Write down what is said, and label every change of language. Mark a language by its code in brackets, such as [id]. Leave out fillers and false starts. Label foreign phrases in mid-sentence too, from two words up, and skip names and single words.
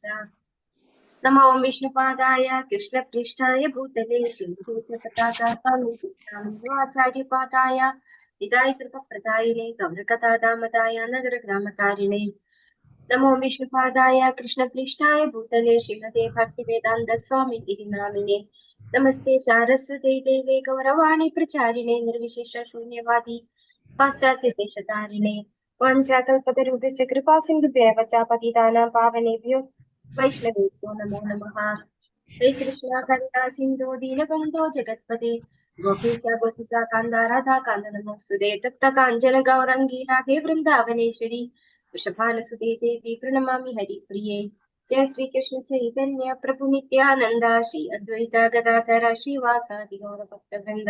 [sa] नमो विष्णुपादाय कृष्णपृष्ठाय भूतले श्रीभूतपताकाचार्यपादाय निताय कृपप्रदायिने गौरकथादामताय नगरग्रामतारिणे. नमो विष्णुपादाय कृष्णपृष्ठाय भूतले श्रीमते भक्तिवेदान्त स्वामि नामिने. नमस्ते सारस्वते देवे गौरवाणि प्रचारिणे निर्विशेष शून्यवादि पाश्चात्यदेशतारिणे. वाञ्चाकल्पतरुभ्यश्च कृपा सिन्धुभ्यव च पतितानां पावनेभ्यो वैष्णवेभ्यो नमो नमः. श्रीकृष्ण करुणा सिन्धो दीनबन्धो जगत्पते गोपीश गोपिका कान्त राधा कान्त नमोस्तुते. तप्त काञ्चन गौरंगी राधे वृन्दावनेश्वरि वृषभानुसुते देवि प्रणमामि हरिप्रिये. जय श्रीकृष्ण चैतन्य प्रभु नित्यानन्द श्री अद्वैत गदाधर श्रीवासादि गौरभक्तवृन्द.